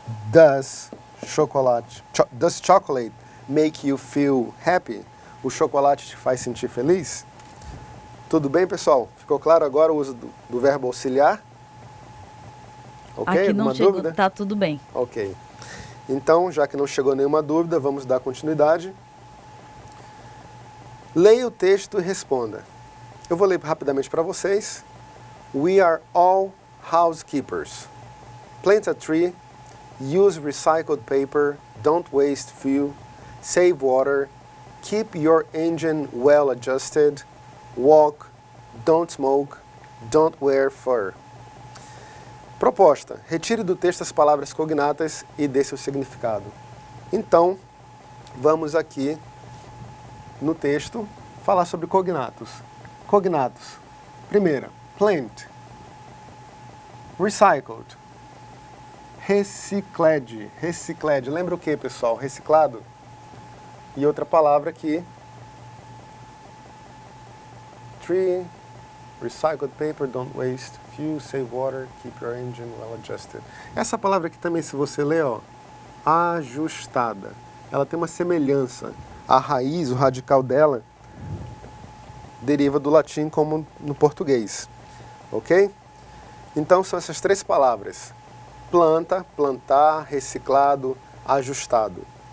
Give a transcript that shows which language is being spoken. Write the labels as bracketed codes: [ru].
[en] Does chocolate make you feel happy? [pt] O chocolate te faz sentir feliz? Tudo bem, pessoal? Ficou claro agora o uso do verbo auxiliar? Ok? Aqui não Alguma chegou, dúvida? tá tudo bem. Ok. Então, já que não chegou nenhuma dúvida, vamos dar continuidade. Leia o texto e responda. Eu vou ler rapidamente para vocês. [en] We are all housekeepers. Plant a tree. Use recycled paper. Don't waste fuel. Save water. Keep your engine well adjusted. Walk. Don't smoke. Don't wear fur. Proposta. [pt] Retire do texto as palavras cognatas e dê seu significado. Então, vamos aqui no texto falar sobre cognatos. Cognatos. Primeira, plant. Recycled. Recicled. Recicled. Lembra o que, pessoal? Reciclado. E outra palavra aqui. [en] Tree. Recycled paper, don't waste fuel, save water, keep your engine well adjusted. [pt] Essa palavra aqui também, se você ler, ó, ajustada. Ela tem uma semelhança. A raiz, o radical dela, deriva do latim como no português. Ok? Então, são essas três palavras. Planta, plantar, reciclado, ajustado.